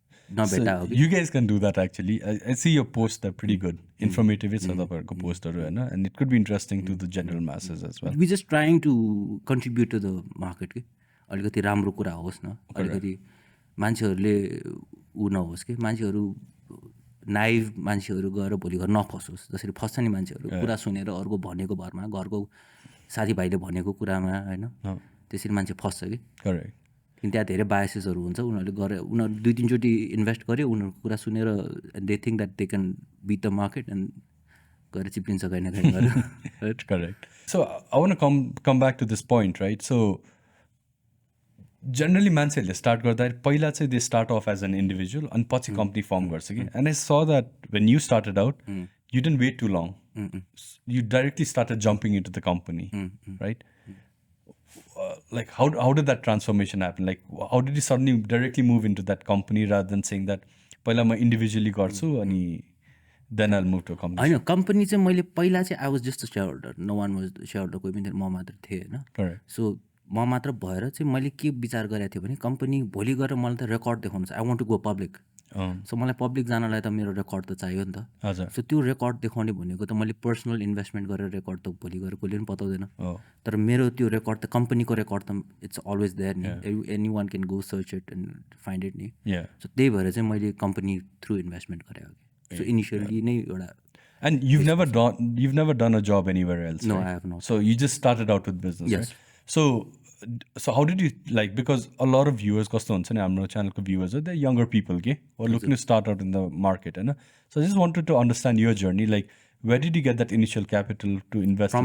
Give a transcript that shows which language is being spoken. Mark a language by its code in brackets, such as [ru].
[en] You guys can do that actually. I see your posts, they're pretty good. Informative is [ne] तपाईँहरूको पोस्टहरू होइन [en] and it could be interesting to the general masses as well. We just trying to contribute to the market [ne] कि अलिकति राम्रो कुरा होस् न अलिकति मान्छेहरूले ऊ नहोस् कि मान्छेहरू नाइभ मान्छेहरू गएर भोलि घर नफसोस् जसरी फस्छ नि मान्छेहरू कुरा सुनेर अर्को भनेको भरमा घरको साथीभाइले भनेको कुरामा होइन त्यसरी मान्छे फस्छ कि [en] correct [ne] त्यहाँ धेरै बायसेसहरू हुन्छ उनीहरूले गरे उनीहरू 2-3 चोटि इन्भेस्ट गऱ्यो उनीहरूको कुरा सुनेर [en] they think that they can beat the market [ne] and गएर चिप्लिन्छ कहीँ न कहीँ गरेर [en] correct so I want come back to this point right so generally [ne] मान्छेहरूले स्टार्ट गर्दाखेरि पहिला चाहिँ [en] they start off as an individual [ne] अनि पछि कम्पनी फर्म गर्छ कि [en] And I saw that when you started out you didn't wait too long you directly started jumping into the company right like how did that transformation happen? Like how did you suddenly directly move into that company rather than saying that [ne] पहिला म individually गर्छु अनि [en] then I'll move to a company? [ne] होइन company चाहिँ मैले पहिला चाहिँ [en] I was just a shareholder [ne] no one was share holder कोही पनि म मात्र थिएँ होइन [en] correct so [ne] म मात्र भएर चाहिँ मैले के विचार गरेको थिएँ भने कम्पनी भोलि गएर मलाई त रेकर्ड देखाउनु छ, [en] I want to go public. [ne] So मलाई पब्लिक जानलाई त मेरो रेकर्ड त चाहियो नि त। हजुर सो त्यो रेकर्ड देखाउने भनेको त मैले पर्सनल इन्भेस्टमेन्ट गरेर रेकर्ड त भोलि गएर कहिले पनि पताउँदैन। तर मेरो त्यो रेकर्ड त कम्पनीको रेकर्ड त [en] it's always there [ne] नि, [en] any one can go search it and find it [ne] नि। सो त्यही भएर चाहिँ मैले कम्पनी थ्रु इन्भेस्टमेन्ट गरेको कि। सो इनिसियली नै एउटा [en] And you've never done a job anywhere else, No, right? I have not. So you just started out with business, Yes. right? So how did you like, because a lot of viewers [ne] kasto huncha ni hamro channel ko [en] viewers are, they're younger people ke or looking to start out in the market, and so I just wanted to understand your journey, like where did you get that initial capital to invest